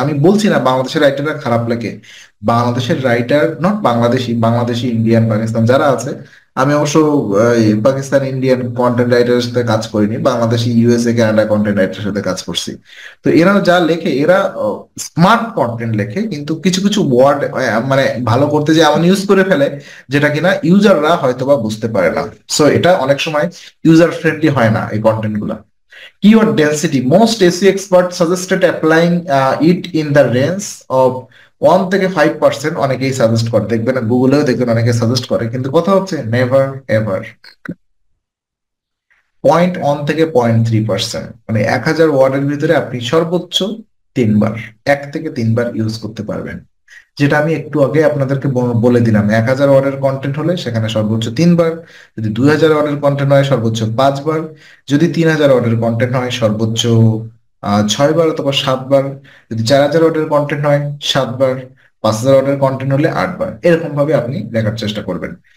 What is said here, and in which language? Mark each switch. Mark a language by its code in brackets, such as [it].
[bn] আমি বলছি না বাংলাদেশের রাইটাররা খারাপ লাগে, বাংলাদেশের writer, not Bangladeshi, Bangladeshi Indian Pakistan যারা আছে, আমি অবশ্য পাকিস্তান ইন্ডিয়ান কন্টেন্ট রাইটারের সাথে কাজ করিনি, বাংলাদেশি ইউএসএ কানাডা কন্টেন্ট রাইটারের সাথে কাজ করছি। তো এরা যা লেখে, এরা স্মার্ট কন্টেন্ট লেখে, কিন্তু কিছু কিছু ওয়ার্ড মানে ভালো করতে যে এমন ইউজ করে ফেলে যেটা কিনা ইউজাররা হয়তো বা বুঝতে পারে না। সো এটা অনেক সময় ইউজার ফ্রেন্ডলি হয় না এই কন্টেন্ট গুলা। [en] Keyword density. Most SEO experts suggested applying it in the range of 1 [bn] থেকে [en] 5%। [bn] অনেকেই সাজেস্ট করে, দেখবেন গুগলেও দেখবেন অনেকে সাজেস্ট করে, কিন্তু কথা হচ্ছে [en] never ever [bn] 0.1 থেকে 0.3%, মানে 1000 ওয়ার্ডের ভিতরে আপনি সর্বোচ্চ 3 বার, 1 থেকে 3 বার ইউজ করতে পারবেন। যেটা আমি একটু আগে আপনাদেরকে বলে দিলাম, 1000 ওয়ার্ডের কন্টেন্ট হলে সেখানে সর্বোচ্চ 3 বার, যদি 2000 ওয়ার্ডের কন্টেন্ট হয় সর্বোচ্চ 5 বার, যদি 3000 ওয়ার্ডের কন্টেন্ট হয় সর্বোচ্চ 6 বার অথবা 7 বার, যদি 4000 ওয়ার্ডের কন্টেন্ট হয় 7 বার, 5000 ওয়ার্ডের কন্টেন্ট হলে 8 বার, এরকম ভাবে আপনি লেখার চেষ্টা করবেন।